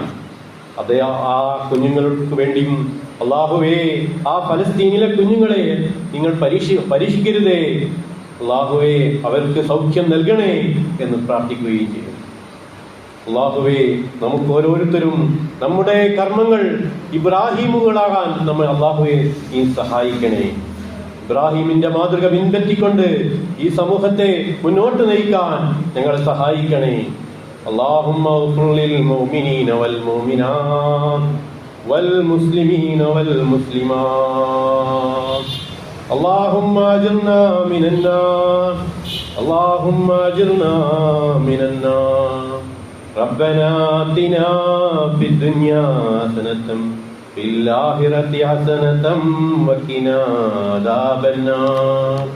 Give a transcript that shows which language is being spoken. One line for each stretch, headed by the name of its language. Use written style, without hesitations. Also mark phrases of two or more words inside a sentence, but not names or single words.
Malayalam: അത് ആ കുഞ്ഞുങ്ങൾക്ക് വേണ്ടിയും അല്ലാഹുവേ, ആ പലസ്തീനിലെ കുഞ്ഞുങ്ങളെ നിങ്ങൾ പരീക്ഷിക്കരുതേ, അല്ലാഹുവേ അവർക്ക് സൗഖ്യം നൽകണേ എന്ന് പ്രാർത്ഥിക്കുകയും ചെയ്യും. അല്ലാഹുവേ, നമുക്ക് ഓരോരുത്തരും നമ്മുടെ കർമ്മങ്ങൾ ഇബ്രാഹിമുകളാകാൻ നമ്മൾ അല്ലാഹുവേ നീ സഹായിക്കണേ. ഇബ്രാഹിമിന്റെ മാതൃക പിൻപറ്റിക്കൊണ്ട് ഈ സമൂഹത്തെ മുന്നോട്ട് നയിക്കാൻ ഞങ്ങളെ സഹായിക്കണേ.
Arabic: اللهم اغفر للمؤمنين والمؤمنات والمسلمين والمسلمات اللهم اجرنا من النار اللهم اجرنا من النار ربنا آتنا في الدنيا حسنة في الآخرة حسنة وقنا عذاب النار.